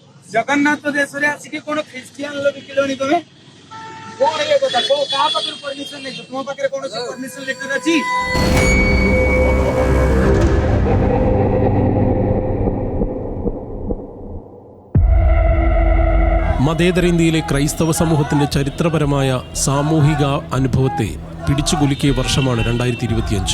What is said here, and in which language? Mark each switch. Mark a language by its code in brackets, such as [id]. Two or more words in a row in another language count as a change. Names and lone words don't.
[or] ଜଗନ୍ନାଥ ଦେଶରେ ଆସିକି କଣ ଖ୍ରୀଷ୍ଟିଆନ ଲୋକ ବିକିଲଣି ତମେ? କଣ ଇଏ କଥା? କାହା ପାଖରେ ପରମିଶନ ନେଇଛ? ତୁମ ପାଖରେ କୌଣସି [en] permission letter [or] ଅଛି? [ml] മതേതര ഇന്ത്യയിലെ ക്രൈസ്തവ സമൂഹത്തിന്റെ ചരിത്രപരമായ സാമൂഹിക അനുഭവത്തെ പിടിച്ചുകുലുക്കിയ വർഷമാണ് 2025.